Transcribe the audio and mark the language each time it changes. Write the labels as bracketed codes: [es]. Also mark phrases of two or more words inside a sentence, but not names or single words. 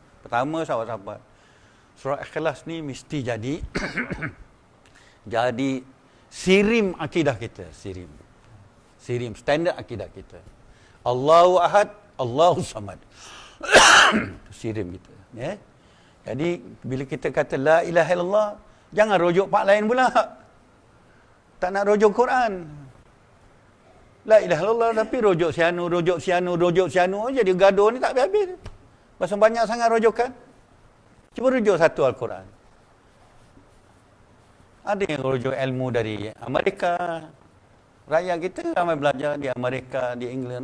[ms] Pertama, sahabat-sahabat, surah Ikhlas ni mesti jadi jadi sirim akidah kita, sirim standard akidah kita. [ar] الله أحد، الله الصمد. [ms] Sirim kita, Jadi bila kita kata [ar] لا إله إلا الله, [ms] jangan rujuk pak lain pula. Tak nak rujuk Quran. [ar] لا إله إلا الله [ms] tapi rujuk sianu jadi gaduh ni tak habis-habis. Pasal banyak sangat rujukan. Cuba rujuk satu Al-Quran. Ada yang rujuk ilmu dari Amerika. Rakyat kita ramai belajar di Amerika, di England.